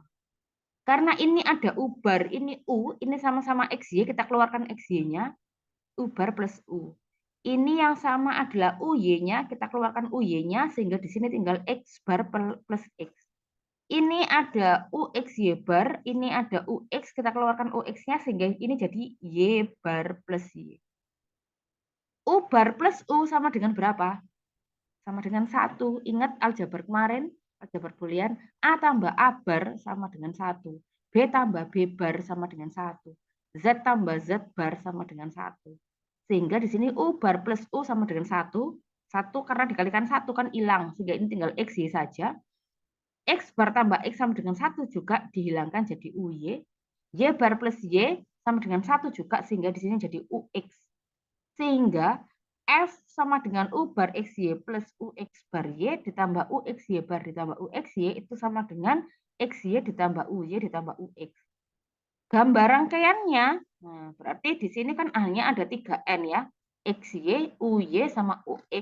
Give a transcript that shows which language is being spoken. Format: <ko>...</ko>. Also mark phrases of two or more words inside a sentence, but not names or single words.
<id>Karena ini ada U bar, ini U, ini sama-sama XY, kita keluarkan XY-nya, U bar plus U. Ini yang sama adalah UY-nya, kita keluarkan UY-nya, sehingga di sini tinggal X bar plus X. Ini ada UXY bar, ini ada UX, kita keluarkan UX-nya, sehingga ini jadi Y bar plus Y. U bar plus U sama dengan berapa? Sama dengan 1. Ingat aljabar kemarin, aljabar boolean, A tambah A bar sama dengan 1. B tambah B bar sama dengan 1. Z tambah Z bar sama dengan 1. Sehingga di sini U bar plus U sama dengan 1. 1 karena dikalikan 1 kan hilang, sehingga ini tinggal XY saja. X bar tambah X sama dengan 1 juga dihilangkan jadi UY. Y bar plus Y sama dengan 1 juga, sehingga di sini jadi UX. Sehingga F sama dengan U bar XY plus UX bar Y ditambah UXY bar ditambah UXY itu sama dengan XY ditambah UY ditambah UX. Gambar rangkaiannya, nah berarti di sini kan hanya ada 3N ya, XY, UY, sama UX.</id>